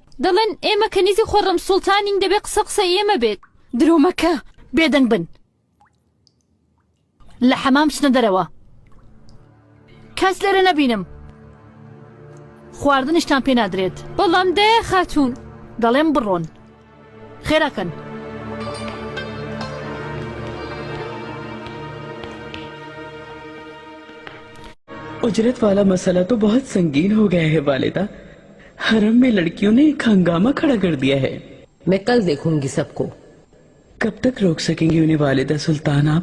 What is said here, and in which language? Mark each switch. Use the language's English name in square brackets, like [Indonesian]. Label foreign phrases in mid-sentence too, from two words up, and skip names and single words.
[Central Kurdish] دەڵێن ئێمە کەنیزی خۆڕەم سوڵتانین، دەبێ قسە قسەی ئێمە بێت. درۆمەکە بێدەنگ بن. لە حەمام چنە دەرەوە. کەس لێرە نەبینم. خواردنیشتان پێ نادرێت. بەڵام دەیە خاتون. دەڵێم بڕۆن. خێراکەن. [Hindi] उजरत वाला मसला तो बहुत संगीन हो गया है वालिदा। हरम में लड़कियों ने एक हंगामा खड़ा कर दिया है। मैं कल देखूंगी सबको। कब तक रोक सकेंगी उन्हें वालिदा सुल्तान आप?